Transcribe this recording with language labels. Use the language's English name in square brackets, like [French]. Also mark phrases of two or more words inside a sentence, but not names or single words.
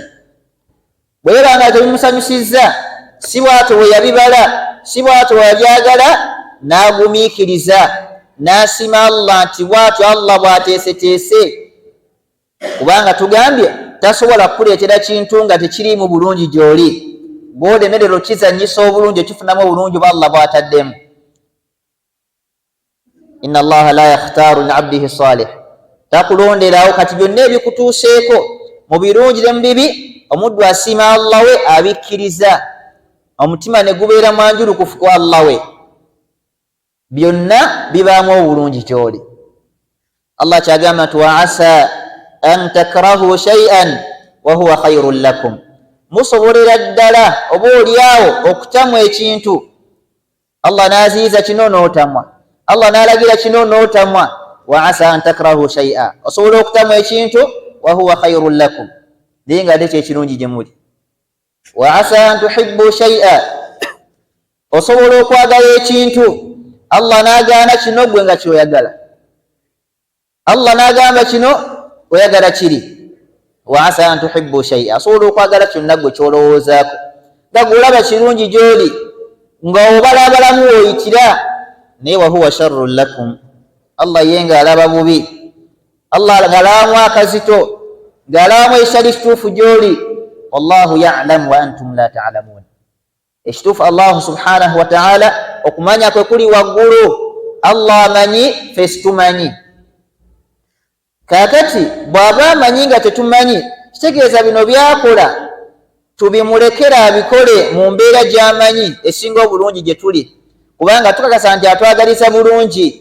[Ganda] Bwera nga tebimusanyusizza, si bw'atyo bwe yabibala, si bw'atyo bwe yabyagala, n'agumiikiriza n'asiima Allah nti bw'atyo Allah bw'ateeseteese. Kubanga tugambye tasobola kukuleetera kintu nga tekiriimu bulungi gy'oli, bw'olemerera okizannyisa obulungi okifunamu obulungi oba Allah bw'ataddemu. [Arabic] إن الله لا يختار لعبده صالح, [Ganda] takulonderawo kati byonna ebikutuuseeko mu birungi ne mu bibi, omuddu asiima Allah we abikkiriza, omutima ne gubeera mwanjulukufu kwa Allah we, byonna bibaamu obulungi gy'oli. Allah kyagamba nti [Arabic] وعسى أن تكرهوا شيئا وهو خير لكم, [Ganda] musobolera ddala oba oliawo okutamwa ekintu, Allah n'aziyiza kino n'otamwa, Allah n'alagira kino n'otamwa. [Arabic] وعسى أن تكرهوا شيئا, [Ganda] osobola okutamwa ekintu [Arabic] وهو خير لكم, [Ganda] naye nga ate kyekirungi gye muli. [Arabic] وعسى أن تحبوا شيئا, [Ganda] osobola okwagala ekintu, Allah n'agaana kino gwe nga kyoyagala, Allah n'agamba kino oyagala kiri. [Arabic] وعسى أن تحبوا شيئا, [Ganda] osobola okwagala kyonna gwe kyolowoozaako nga gulaba kirungi gy'oli nga obalabalamu oyitira, naye [Arabic] وهو شر لكم, [Ganda] Allah ye ng'alaba bubi, Allah ng'alabamu akazito, ng'alabamu ekitali kituufu gy'oli. [Arabic] والله يعلم وأنتم لا تعلمون, [Ganda] ekituufu [Arabic] الله سبحانه وتعالى [Ganda] okumanya kwe kuli waggulu, Allah amanyi ffe situmanyi. Kaakati bw'aba amanyi nga tetumanyi, kitegeeza bino byakola tubimulekera abikole mu mbeera gy'amanyi esinga obulungi gye tuli, kubanga tukakasa nti atwagaliza bulungi.